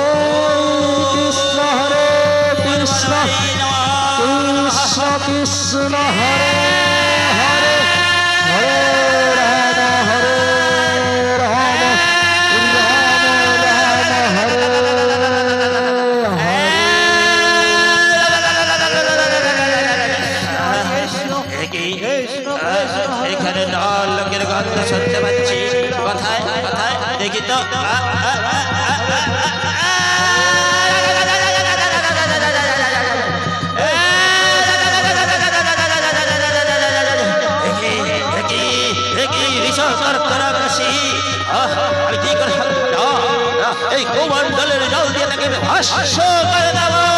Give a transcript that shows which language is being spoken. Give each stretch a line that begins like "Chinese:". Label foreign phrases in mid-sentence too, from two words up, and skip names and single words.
Sanskrit: Krishna, Hare Krishna, Krishna Krishna, Hare Hare, Hare Rama, Hare Rama, Rama Rama, Hare Hare.
Bangla: এখানে নর লোকের গন্ধ শুনতে পাচ্ছি। কোথায় কোথায় দেখি তো। আমি কি করে এই কুমণ্ডলের জল দিয়ে তাকে ভস্ম করে দেব।